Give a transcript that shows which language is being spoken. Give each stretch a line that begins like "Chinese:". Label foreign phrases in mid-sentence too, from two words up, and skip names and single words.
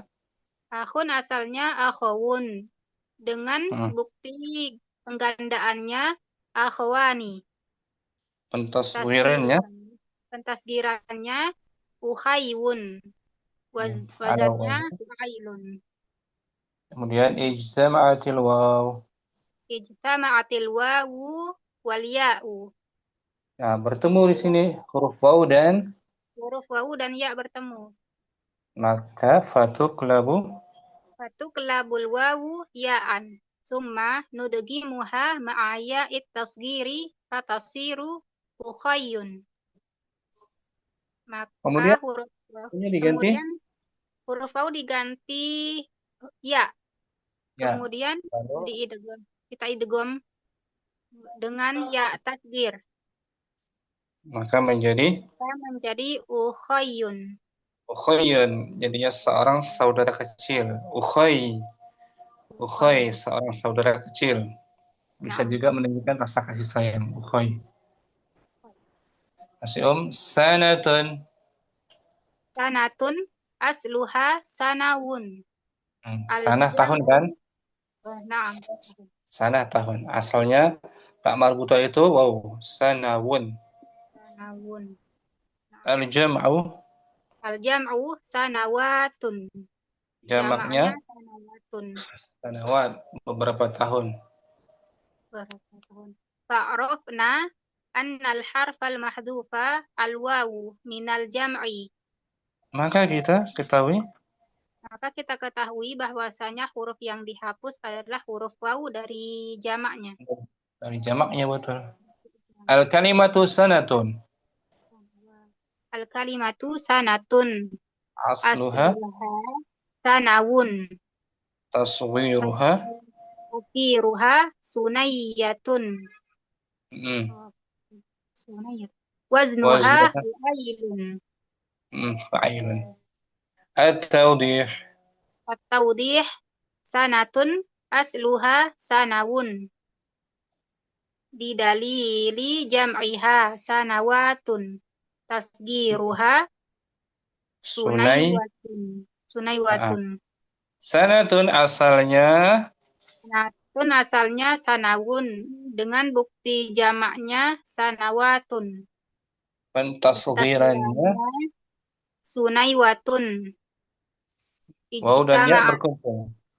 Indonesian: Akhun asalnya akhawun dengan bukti penggandaannya akhawani. pentaswirannya Pentasgirannya uhaywun. ada Wazannya wazn. fu'ailun.
Arabic: Kemudian اجتمعت الواو. اجتمعت الواو والياء.
Indonesian: Nah, bertemu di sini huruf waw dan Huruf wawu dan ya bertemu. maka fatuqlabu
Arabic: فتقلب الواو ياء. ثم ندغمها مع ياء التصغير فتصير أخيّ.
Indonesian: Maka kemudian huruf diganti kemudian huruf wawu diganti ya. ya. Kemudian Lalu kita idgham dengan ya tasgir. maka menjadi ukhayyun. ukhayyun, jadinya seorang saudara kecil. Ukhay seorang saudara kecil. Bisa juga menunjukkan rasa kasih sayang. Ukhay. Masih sanatun.
Arabic: سنة أصلها سنو.
Indonesian: Sanah tahun kan? Nah. Sanah tahun. Asalnya tak marbuta itu wow, sanawun. Al-jam'u Sanawatun. jamaknya sanawatun. sanawat, beberapa tahun.
Arabic: فعرفنا أن الحرف المحذوف الواو من الجمع.
Indonesian: Maka kita ketahui bahwasanya huruf yang dihapus adalah huruf wawu dari jamaknya. Dari jamaknya betul.
Arabic: الكلمة سنة. الكلمة سنة. Asluha sanawun. taswiruha سنيّة وزنها فعيل. فعيل التوضيح سنة أصلها سنو. بدليل جمعها سنوات. تصغيرها سنيوة.
Indonesian: Sanatun asalnya sanawun dengan bukti jamaknya sanawatun. Pentasghirannya sunaywatun. waw dan ya berkumpul.